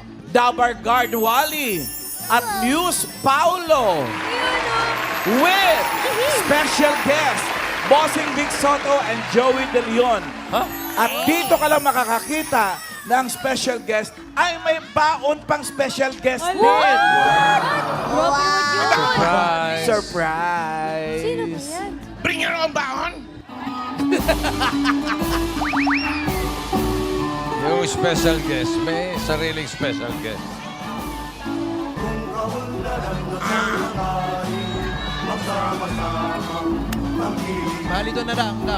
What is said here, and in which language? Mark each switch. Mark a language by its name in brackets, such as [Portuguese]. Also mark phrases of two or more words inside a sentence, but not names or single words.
[English] Dabar Guard Wally, at Muse Paulo, with special guest, Bossing Vic Soto and Joey De Leon. [Filipino] At dito ka lang makakakita ng [English] special guest [Filipino] ay may baon pang [English] special guest [Filipino] din. [English] Surprise. Surprise! [Filipino] Sino ba yan? [English] Bring your own baon! [Filipino] Yung [English] special guest, [Filipino] may sariling [English] special guest. [Filipino] Bali, doon na lang daw.